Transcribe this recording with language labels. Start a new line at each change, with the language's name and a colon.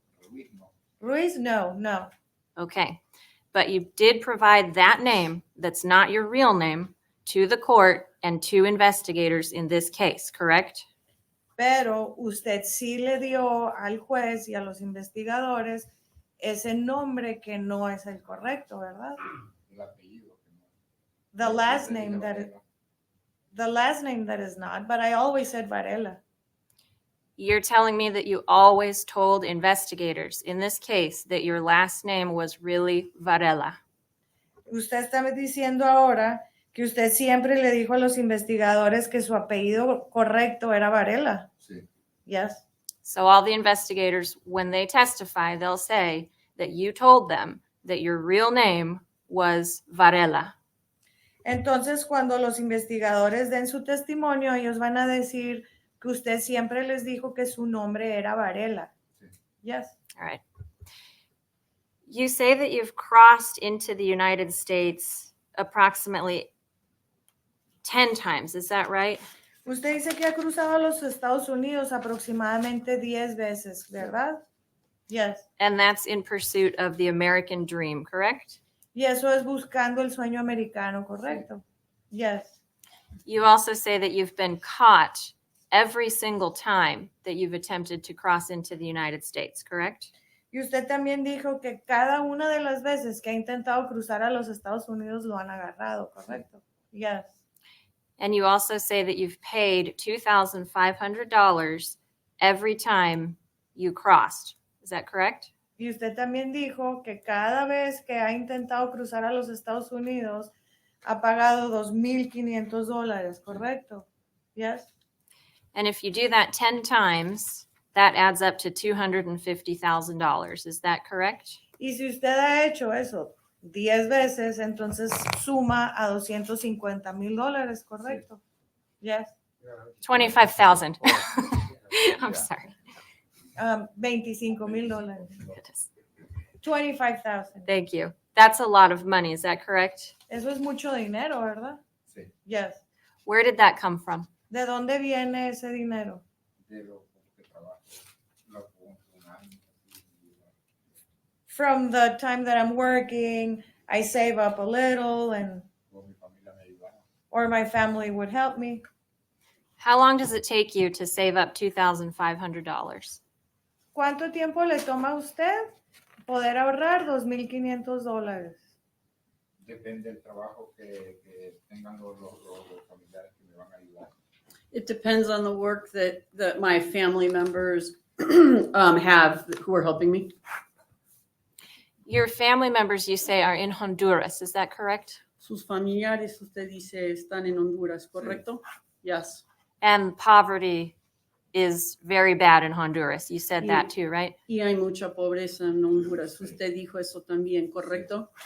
Spanish: Ruiz no. Ruiz, no.
English: Okay. But you did provide that name that's not your real name to the court and to investigators in this case, correct?
Spanish: Pero usted sí le dio al juez y a los investigadores ese nombre que no es el correcto, ¿verdad? El apellido. Que no.
English: The last
Spanish: Siempre
English: name
Spanish: dice
English: that
Spanish: Varela.
English: the last name that is not, but I always said Varela. You're telling me that you always told investigators in this case that your last name was really Varela.
Spanish: Usted está diciendo ahora que usted siempre le dijo a los investigadores que su apellido correcto era Varela. Sí.
English: Yes. So all the investigators, when they testify, they'll say that you told them that your real name was Varela.
Spanish: Entonces, cuando los investigadores den su testimonio, ellos van a decir que usted siempre les dijo que su nombre era Varela. Sí.
English: Yes. All right. You say that you've crossed into the United States approximately 10 times. Is that right?
Spanish: Usted dice que ha cruzado los Estados Unidos aproximadamente 10 veces, ¿verdad?
English: Yes. And that's in pursuit of the American dream, correct?
Spanish: Y eso es buscando el sueño americano, ¿correcto?
English: Yes. You also say that you've been caught every single time that you've attempted to cross into the United States, correct?
Spanish: Y usted también dijo que cada una de las veces que ha intentado cruzar a los Estados Unidos lo han agarrado, ¿correcto?
English: Yes. And you also say that you've paid $2,500 every time you crossed. Is that correct?
Spanish: Y usted también dijo que cada vez que ha intentado cruzar a los Estados Unidos ha pagado $2,500, ¿correcto?
English: Yes. And if you do that 10 times, that adds up to $250,000. Is that correct?
Spanish: Y si usted ha hecho eso 10 veces, entonces suma a $250,000, ¿correcto?
English: Yes. 25,000. I'm sorry. $25,000. Goodness. 25,000. Thank you. That's a lot of money. Is that correct?
Spanish: Eso es mucho dinero, ¿verdad? Sí.
English: Yes. Where did that come from?
Spanish: ¿De dónde viene ese dinero? De lo que trabajo. Lo pongo un año.
English: From the time that I'm working, I save up a little and
Spanish: Con mi familia me ayudaba.
English: or my family would help me. How long does it take you to save up $2,500?
Spanish: ¿Cuánto tiempo le toma a usted poder ahorrar $2,500? Depende del trabajo que tengan los familiares que me van a ayudar.
English: It depends on the work that my family members have who are helping me. Your family members, you say, are in Honduras. Is that correct?
Spanish: Sus familiares, usted dice, están en Honduras, ¿correcto?
English: Yes. And poverty is very bad in Honduras. You said that too, right?
Spanish: Y hay mucha pobreza en Honduras. Usted dijo eso también, ¿correcto?